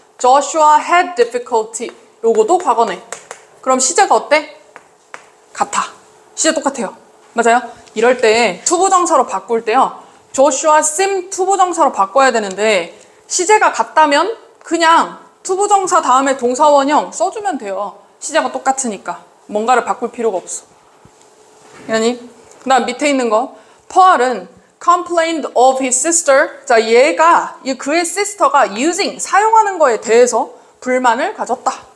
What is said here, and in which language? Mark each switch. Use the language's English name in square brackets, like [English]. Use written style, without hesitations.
[English] Joshua had difficulty. [Korean] 요거도 과거네. 그럼 시제가 어때? 같아. 시제 똑같아요. 맞아요? 이럴 때 투부정사로 바꿀 때요. [English] Joshua seemed [Korean] 투부정사로 바꿔야 되는데 시제가 같다면 그냥 투부정사 다음에 동사원형 써주면 돼요. 시제가 똑같으니까. 뭔가를 바꿀 필요가 없어. 아니? 그 다음 밑에 있는 거. [English] Paul은 complained of his sister. [Korean] 자, 얘가 그의 sister가 using, 사용하는 거에 대해서 불만을 가졌다.